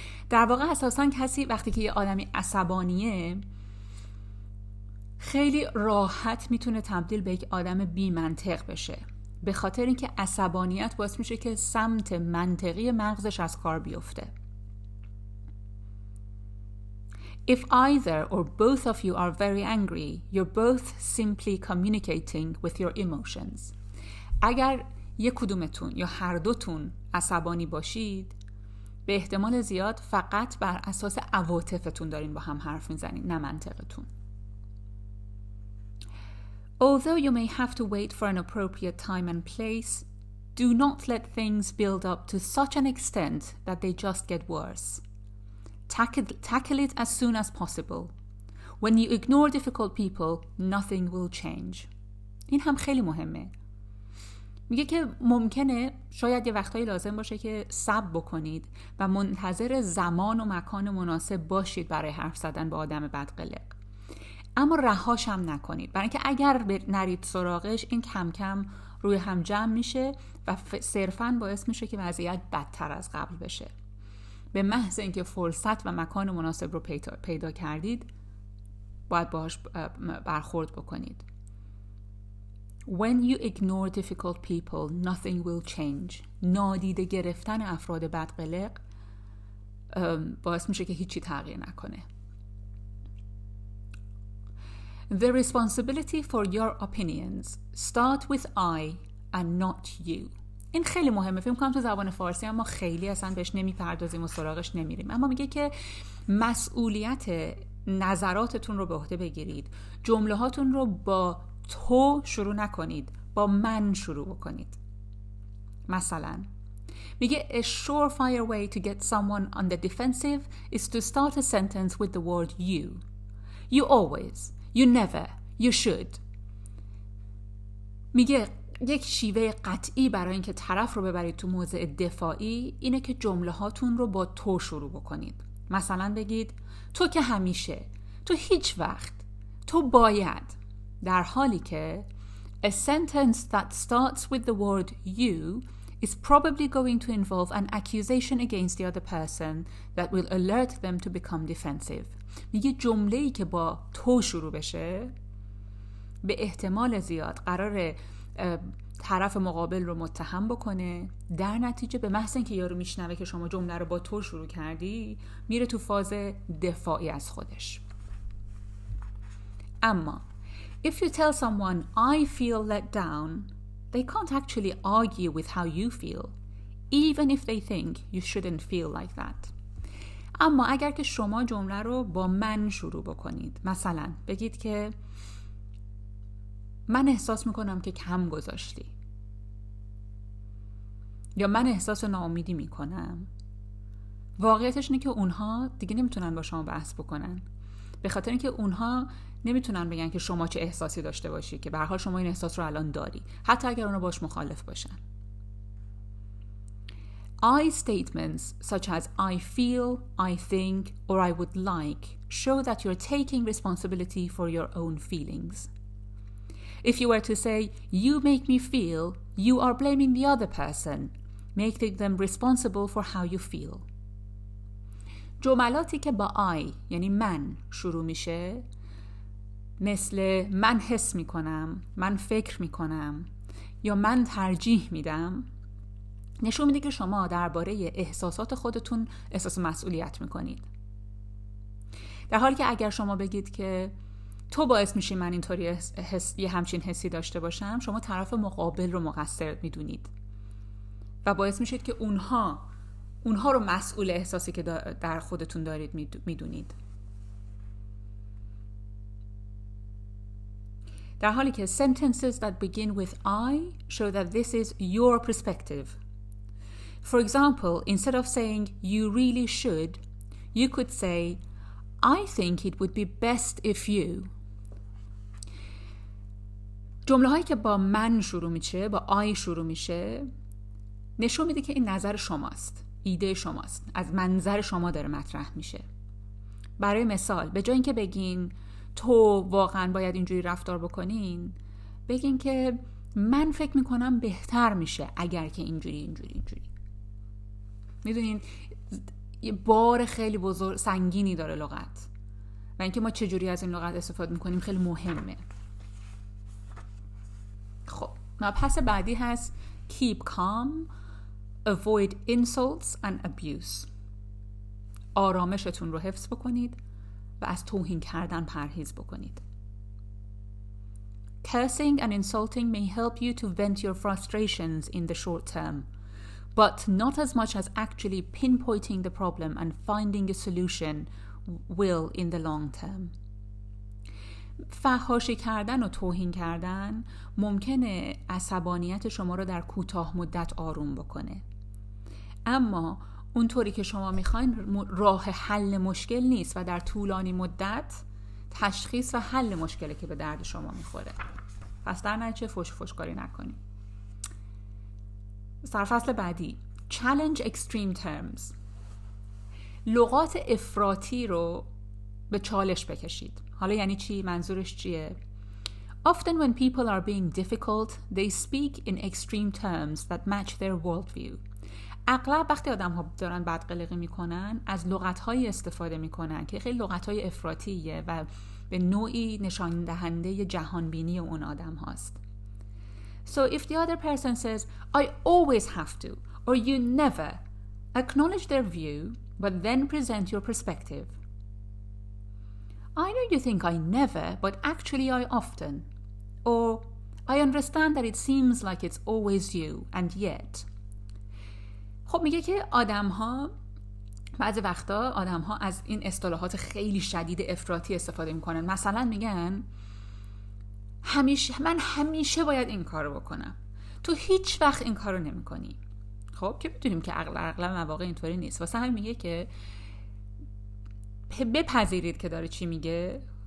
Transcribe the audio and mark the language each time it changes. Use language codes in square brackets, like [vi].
[fa] در واقع اساساً کسی وقتی که یه آدمی عصبانیه خیلی راحت میتونه تبدیل به یک آدم بی منطق بشه، به خاطر اینکه عصبانیت باعث میشه که سمت منطقی مغزش از کار بیفته. [en] If either or both of you are very angry, you're both simply communicating with your emotions. [fa] اگر یک کدومتون یا هر دوتون عصبانی باشید، به احتمال زیاد فقط بر اساس عواطفتون دارین با هم حرف میزنین، نه منطقتون. [en] Although you may have to wait for an appropriate time and place, do not let things build up to such an extent that they just get worse. Tackle it as soon as possible. When you ignore difficult people, nothing will change. [fa] این هم خیلی مهمه. میگه که ممکنه شاید یه وقتایی لازم باشه که صبر بکنید و منتظر زمان و مکان مناسب باشید برای حرف زدن با آدم بدقلق. اما رهاش هم نکنید، برای اینکه اگر نرید سراغش این کم کم روی هم جمع میشه و صرفاً باعث میشه که وضعیت بدتر از قبل بشه. به محض اینکه فرصت و مکان مناسب رو پیدا کردید باید باهاش برخورد بکنید. [en] When you ignore difficult people, nothing will change. [fa] نادیده گرفتن افراد بدقلق باعث میشه که هیچی تغییر نکنه. [en] The responsibility for your opinions start with I and not you. [fa] این خیلی مهمه. فکر می‌کنم تو زبان فارسی اما خیلی اصلا بهش نمیپردازیم و سراغش نمیریم. اما میگه که مسئولیت نظراتتون رو به عهده بگیرید. جمله هاتون رو با تو شروع نکنید، با من شروع بکنید. مثلا میگه [en] a surefire way to get someone on the defensive is to start a sentence with the word you. You always, you never, you should. [fa] میگه یک شیوه قطعی برای اینکه طرف رو ببرید تو موضع دفاعی اینه که جمله هاتون رو با تو شروع بکنید. مثلا بگید تو که همیشه، تو هیچ وقت، تو باید. در حالی که [en] a sentence that starts with the word you is probably going to involve an accusation against the other person that will alert them to become defensive. [fa] میگه جمله‌ای که با تو شروع بشه به احتمال زیاد قراره طرف مقابل رو متهم بکنه. در نتیجه به محض اینکه یارو میشنوه که شما جمله رو با تو شروع کردی میره تو فاز دفاعی از خودش. اما [en] if you tell someone I feel let down, they can't actually argue with how you feel, even if they think you shouldn't feel like that. [fa] اما اگر که شما جمله رو با من شروع بکنید، مثلا بگید که من احساس میکنم که کم گذاشتی، یا من احساس ناامیدی میکنم، واقعیتش اینه که اونها دیگه نمیتونن با شما بحث بکنن، به خاطر اینکه اونها نمیتونن بگن که شما چه احساسی داشته باشی، که به هر حال شما این احساس رو الان داری، حتی اگر اونا باش مخالف باشن. [en] I statements such as I feel, I think, or I would like show that you're taking responsibility for your own feelings. If you were to say, you make me feel, you are blaming the other person, making them responsible for how you feel. [fa] جملاتی که با I یعنی من شروع میشه، مثل من حس میکنم، من فکر میکنم یا من ترجیح میدم، نشون میده که شما درباره احساسات خودتون احساس مسئولیت میکنید. در حالی که اگر شما بگید که تو باعث میشی من اینطوری یه همچین حسی داشته باشم، شما طرف مقابل رو مقصر میدونید و باعث میشید که اونها رو مسئول احساسی که در خودتون دارید میدونید. در حالی که [en] sentences that begin with I show that this is your perspective. For example, instead of saying you really should, you could say I think it would be best if you. [fa] جمله هایی که با من شروع میشه، با I شروع میشه، نشون میده که این نظر شماست، ایده شماست، از منظر شما داره مطرح میشه. برای مثال، به جای اینکه بگین تو واقعا باید اینجوری رفتار بکنین، بگین که من فکر میکنم بهتر میشه اگر که اینجوری. میدونین یه بار خیلی بزرگ سنگینی داره لغت و اینکه ما چجوری از این لغت استفاده میکنیم خیلی مهمه. خب مبحث بعدی هست [en] keep calm, avoid insults and abuse. [fa] آرامشتون رو حفظ بکنید و از توهین کردن پرهیز بکنید. [en] Cursing and insulting may help you to vent your frustrations in the short term, but not as much as actually pinpointing the problem and finding a solution will in the long term. [fa] فحاشی کردن و توهین کردن ممکنه عصبانیت شما رو در کوتاه مدت آروم بکنه، اما اونطوری که شما میخواین راه حل مشکل نیست و در طولانی مدت تشخیص و حل مشکلی که به درد شما میخوره. پس در نتیجه فوشکاری نکنید. سرفصل بعدی [en] challenge extreme terms. [fa] لغات افراطی رو به چالش بکشید. حالا یعنی چی؟ منظورش چیه؟ [en] Often when people are being difficult, they speak in extreme terms that match their worldview. [fa] اغلب وقتی آدم ها دارن بدقلقی میکنن از لغت‌هایی استفاده میکنن که خیلی لغت‌های افراطیه و به نوعی نشان دهنده جهانبینی اون آدم هاست. [en] So if the other person says, I always have to, or you never, acknowledge their view, but then present your perspective. I know you think I never, but actually I often. Or, I understand that it seems like it's always you, and yet. [fa] خب میگه که بعضی وقتا آدم ها از این اصطلاحات خیلی شدید افراطی استفاده میکنن. مثلا میگن من همیشه باید این کارو بکنم، تو هیچ وقت این کارو نمی کنی. خب که بدونیم که اغلب مواقع اینطوری نیست. واسه همین میگه که بپذیرید که داره چی میگه.